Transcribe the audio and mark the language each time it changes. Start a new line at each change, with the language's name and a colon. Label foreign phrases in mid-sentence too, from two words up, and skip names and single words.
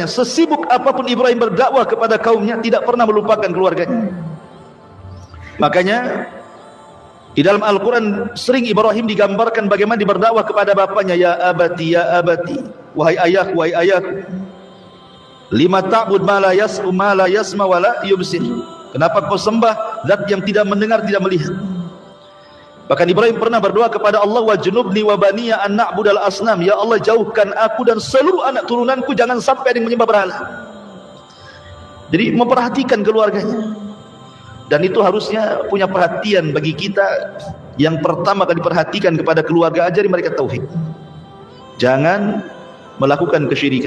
Indonesian: Sesibuk apapun Ibrahim berdakwah kepada kaumnya, tidak pernah melupakan keluarganya. Makanya di dalam Al-Quran sering Ibrahim digambarkan bagaimana dia berdakwah kepada bapaknya.
Arabic: يا أبت يا أبت,
Indonesian: wahai ayahku, wahai ayahku,
Arabic: لم تعبد ما لا يسمع ولا يبصر.
Indonesian: Kenapa kau sembah zat yang tidak mendengar, tidak melihat? Bahkan Ibrahim pernah berdoa kepada Allah,
Arabic: واجنبني وبني أن نعبد الأصنام.
Indonesian: Ya Allah, jauhkan aku dan seluruh anak turunanku jangan sampai ada yang menyembah berhala. Jadi memperhatikan keluarganya. Dan itu harusnya punya perhatian bagi kita. Yang pertama kali perhatikan kepada keluarga, ajari mereka tauhid. Jangan melakukan kesyirikan.